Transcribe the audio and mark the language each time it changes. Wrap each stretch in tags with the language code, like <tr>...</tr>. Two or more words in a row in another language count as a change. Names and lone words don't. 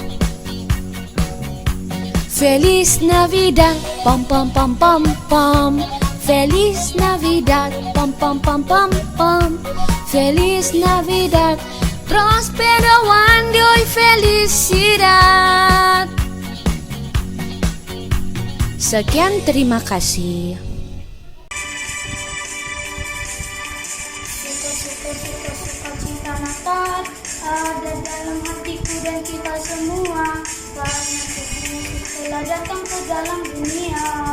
<es>Feliz Navidad, pom pom pom pom pom. Feliz Navidad, pom pom pom pom pom. Feliz Navidad, prospero año y felicidad.</es> <id>Sekian, terima kasih. Sukacita Natal ada dalam hatiku dan kita semua, karena Yesus telah datang ke dalam dunia.</id>